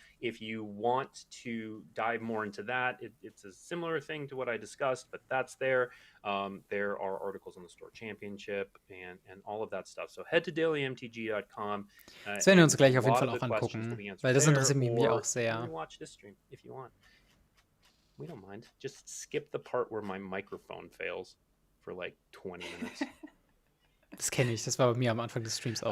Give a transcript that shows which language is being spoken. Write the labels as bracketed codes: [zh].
[en] If you want to dive more into that, it's a similar thing to what I discussed, but that's there. There are articles on the Store Championship and all of that stuff. So head to dailymtg.com. [de] Das werden wir uns gleich auf jeden Fall auch angucken, weil das interessiert mich auch sehr. [en] Watch this stream if you want. We don't mind. Just skip the part where my microphone fails for like 20 minutes. [de] Das kenne ich, das war bei mir am Anfang des Streams auch.